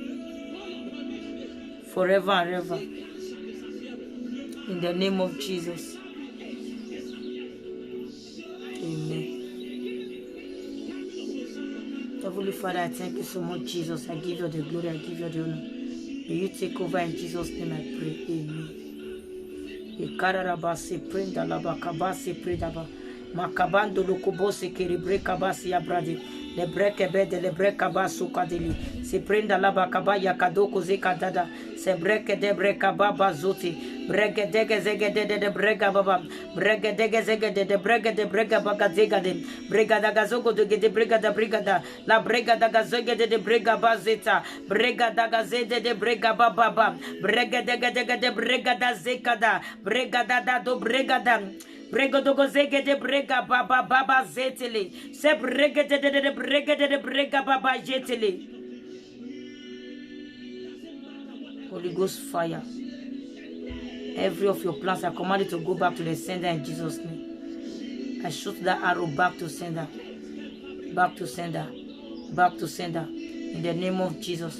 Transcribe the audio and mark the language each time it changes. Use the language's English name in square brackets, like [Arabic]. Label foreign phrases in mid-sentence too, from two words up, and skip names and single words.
[English] Forever and ever. In the name of Jesus. Amen. Heavenly Father, I thank you so much, Jesus. I give you the glory. I give you the honor. May you take over in Jesus' name, I pray. Amen. Ikararabase prenda labakabase predaba makabando lokobose kerebrekabase yabrade lebrekebede lebrekabase kadeli se prenda labakaba yakadoko zekadada se breke de brekababa zote breke dege zegede de brega baba breke dege zegede de brega de brega baga zegade brega daga zogo de brega da brigada la brega daga zegede de brega bazeta brega daga zede de brega baba brega dege de brega da zekada brega da do brega da brega dogo zegede brega baba zetele se brega de brega baba jetele. Holy Ghost fire. Every of your plans, I command it to go back to the sender in Jesus' name. I shoot that arrow back to sender. Back to sender. Back to sender. In the name of Jesus.